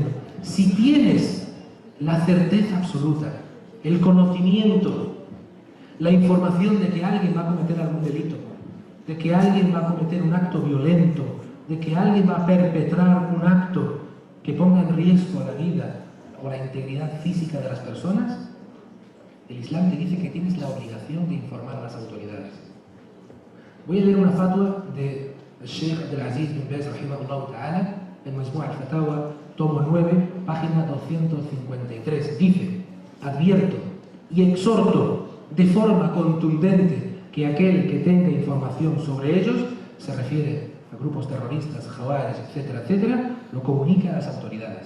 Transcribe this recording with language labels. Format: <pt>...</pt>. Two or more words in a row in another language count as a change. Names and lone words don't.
<es>Si tienes la certeza absoluta, el conocimiento, la información de que alguien va a cometer algún delito, de que alguien va a cometer un acto violento, de que alguien va a perpetrar un acto que ponga en riesgo la vida o la integridad física de las personas, El Islam te dice que tienes la obligación de informar a las autoridades. Voy a leer una fatwa de Sheikh Abdelaziz bin Baz,</es> <ar>رحمه الله تعالى,</ar> <es>en Majmu' al-Fatawa, tomo 9, página 253. Dice: advierto y exhorto de forma contundente que aquel que tenga información sobre ellos, se refiere a grupos terroristas, jawares, etcétera, etcétera, lo comunica a las autoridades.</es>